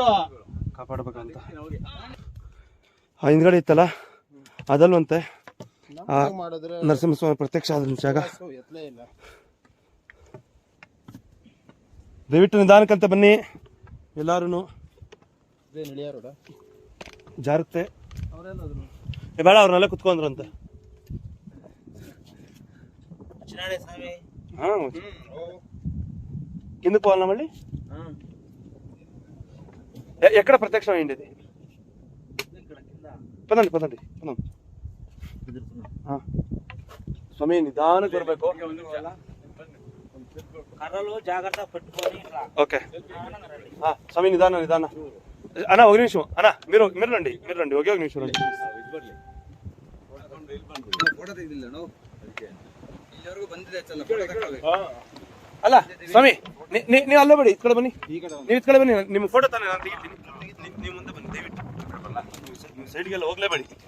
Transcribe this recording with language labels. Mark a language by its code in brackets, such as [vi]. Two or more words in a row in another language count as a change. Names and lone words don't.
[kn] ಕಾಪಾಡಬೇಕಂತ ಆ ಹಿಂದ್ಗಡೆ ಇತ್ತಲ್ಲ, ಅದಲ್ವಂತೆ ಆ ನರಸಿಂಹಸ್ವಾಮಿ ಪ್ರತ್ಯಕ್ಷ ಆದ ಜಾಗ. ದಯವಿಟ್ಟು ನಿಧಾನಕ್ಕಂತ ಬನ್ನಿ ಎಲ್ಲಾರು. ಜಾರುತ್ತೆ ಬೇಡ, ಅವ್ರನ್ನೆಲ್ಲ ಕುತ್ಕೊಂಡ್ರಂತೆ. [te] కిందకు పోవాలన్నా మళ్ళీ? ఎక్కడ ప్రత్యక్షం అయ్యింది ఇది? పదండి పదండి పదం. స్వామి నిదానంగా బರಬೇಕು. జాగ్రత్త పెట్టుకొని. ఓకే స్వామి నిదాన నిదాన. అన్న ఒక నిమిషం అన్న, మీరు మీరు రండి ఒకే ఒక నిమిషం రండి. [kn] ಅಲ್ಲ ಸ್ವಾಮಿ, ನೀವು ಅಲ್ಲೇ ಬಿಡಿ, ಈ ಕಡೆ ಬನ್ನಿ. ನೀವು ಈ ಕಡೆ ಬನ್ನಿ, ನಿಮ್ಮ ಫೋಟೋ ತಾನೇ ನಾನು ತೆಗಿತೀನಿ. ನೀವು ಮುಂದೆ ಬನ್ನಿ ದಯವಿಟ್ಟು. ನೀವು ಸೈಡ್ಗೆಲ್ಲ ಹೋಗ್ಲೇಬೇಡಿ.